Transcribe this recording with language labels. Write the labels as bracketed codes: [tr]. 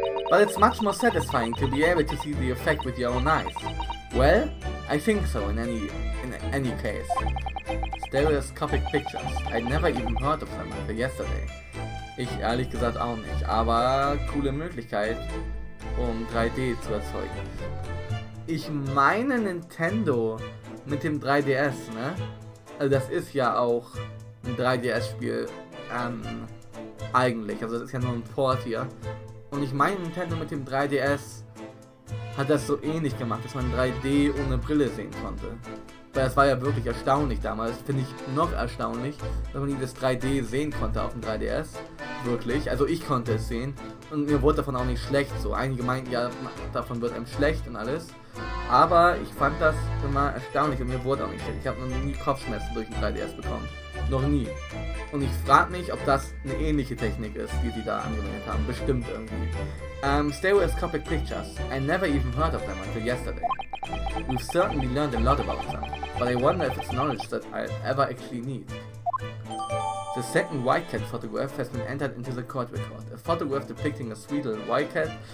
[en] But it's much more satisfying to be able to see the effect with your own eyes. Well, I think so in any case. Stereoscopic pictures. I'd never even heard of them until yesterday. [de] Ich ehrlich gesagt auch nicht, aber coole Möglichkeit, um 3D zu erzeugen. Ich meine Nintendo mit dem 3DS, ne? Also das ist ja auch ein 3DS-Spiel, eigentlich. Also das ist ja nur ein Port hier. Und ich meine Nintendo mit dem 3DS hat das so ähnlich gemacht, dass man 3D ohne Brille sehen konnte. Weil das war ja wirklich erstaunlich damals. Finde ich noch erstaunlich, dass man dieses 3D sehen konnte auf dem 3DS. Wirklich. Also ich konnte es sehen. Und mir wurde davon auch nicht schlecht, so. Einige meinten, ja, davon wird einem schlecht und alles. Aber ich fand das immer erstaunlich und mir wurde auch nicht schlecht. Ich habe noch nie Kopfschmerzen durch den 3DS bekommen. Noch nie. Und ich frage mich, ob das eine ähnliche Technik ist, die sie da angewendet haben. Bestimmt irgendwie. [en] Stereoscopic pictures. I never even heard of them until yesterday. We've certainly learned a lot about them, but I wonder if it's knowledge that I'll ever actually need. The second white cat photograph has been entered into the court record. A photograph depicting a sweet little white cat.